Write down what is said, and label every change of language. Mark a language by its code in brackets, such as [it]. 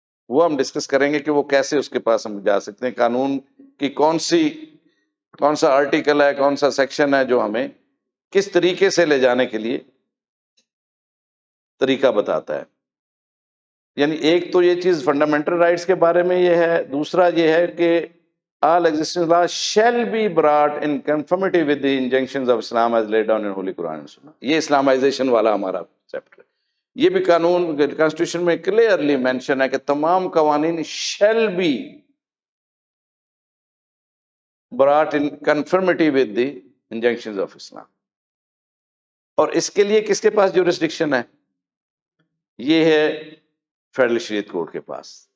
[ur] وہ ہم ڈسکس کریں گے کہ وہ کیسے اس کے پاس ہم جا سکتے ہیں. قانون کی کون سا آرٹیکل ہے، کون سا سیکشن ہے جو ہمیں کس طریقے سے لے جانے کے لیے طریقہ بتاتا ہے. یعنی ایک تو یہ چیز فنڈامنٹل رائٹس کے بارے میں یہ ہے. دوسرا یہ ہے کہ [en] all existing laws shall be brought in conformity with the injunctions of Islam as laid down in Holy Quran and Sunnah. [ur] یہ اسلامائزیشن والا ہمارا چیپٹر ہے. یہ بھی قانون کانسٹیٹیوشن میں کلیئرلی مینشن ہے کہ تمام قوانین [en] shall be brought in conformity with the injunctions of Islam. [ur] اور اس کے لیے کس کے پاس جورسڈکشن ہے؟ یہ ہے فیڈرل شریعت کورٹ کے پاس.